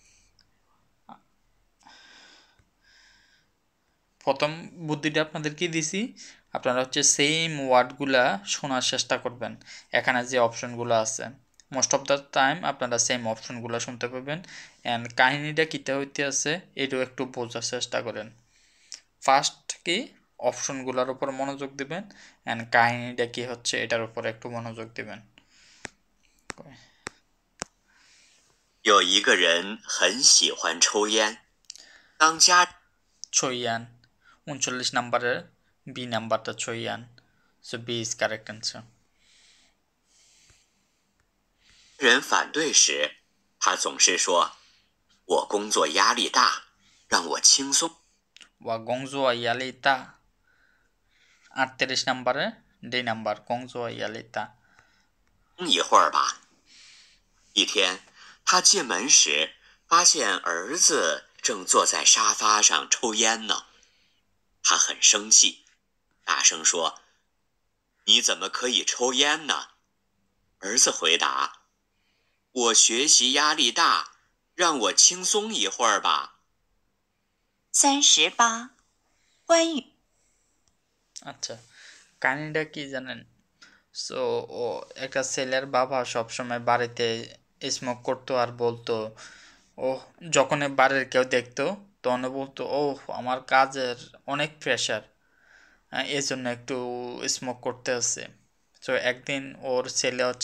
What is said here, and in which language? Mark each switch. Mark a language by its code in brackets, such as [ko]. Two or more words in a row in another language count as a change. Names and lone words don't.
[bn] প্রথম বুদ্ধিটা আপনাদের কি দিছি আপনারা হচ্ছে সেম ওয়ার্ডগুলা শোনার চেষ্টা করবেন এখানে যে অপশনগুলো আছে [en] most of the time [bn] আপনারা সেম অপশনগুলো শুনতে পাবেন অ্যান্ড কাহিনীটা কীটা হইতে আছে এটাও একটু বোঝার চেষ্টা করেন ফার্স্ট কি অপশনগুলোর উপর মনোযোগ দিবেন অ্যান্ড কাহিনীটা কি হচ্ছে এটার উপর একটু মনোযোগ দিবেন [zh] 有一个人很喜欢抽烟，当家 [bn] ছইয়ান 39 নম্বরের বি নাম্বারটা ছইয়ান [en] so B is correct answer [zh] 人反对时，他总是说：“我工作压力大，让我轻松。我工作压力大 [bn] 38 নম্বরে ডি নাম্বার [zh] 工作压力大一会儿吧。” 一天，他进门时发现儿子正坐在沙发上抽烟呢，他很生气，大声说：“你怎么可以抽烟呢？” 儿子回答：“我学习压力大，让我轻松一会儿吧。” 38. 关于 [bn] আচ্ছা কাহিনীটা কি জানেন সো ও একটা ছেলের বাবা সবসময় বাড়িতে স্মোক করতো আর বলতো ও যখন বাড়ির কেউ দেখতো তখন বলতো ও আমার কাজের অনেক প্রেশার এই জন্য একটু স্মোক করতে আছে সো একদিন ওর ছেলে হচ্ছে